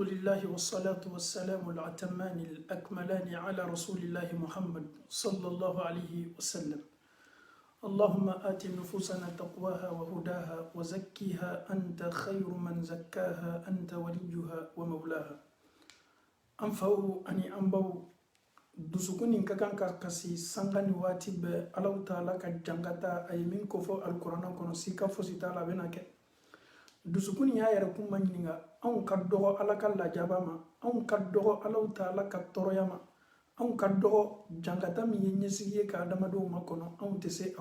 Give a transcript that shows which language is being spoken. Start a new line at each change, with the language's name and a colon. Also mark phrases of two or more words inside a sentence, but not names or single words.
Arabic: لله والصلاة والسلام الأتمان الأكملان على رسول الله محمد صلى الله عليه وسلم اللهم آت نفوسنا تقواها وهداها وزكيها أنت خير من زكاها أنت وليها ومولاها أنفو أني أنبو
Bambara: dusukuni ka kan ka kasi sanga ni waati bɛɛ alaw taala ka jangata a ye min kofɔ alikuranna kɔnɔ sika fosi t'a la a bɛna kɛ dusukuni y'a yɛrɛ kun ma ɲininka anw ka dɔgɔ ala ka lajaba ma anw ka dɔgɔ alaw taala ka tɔɔrɔya ma anw ka dɔgɔ jangata min ye ɲɛsigi ye ka adamadenw ma kɔnɔ anw tɛ se a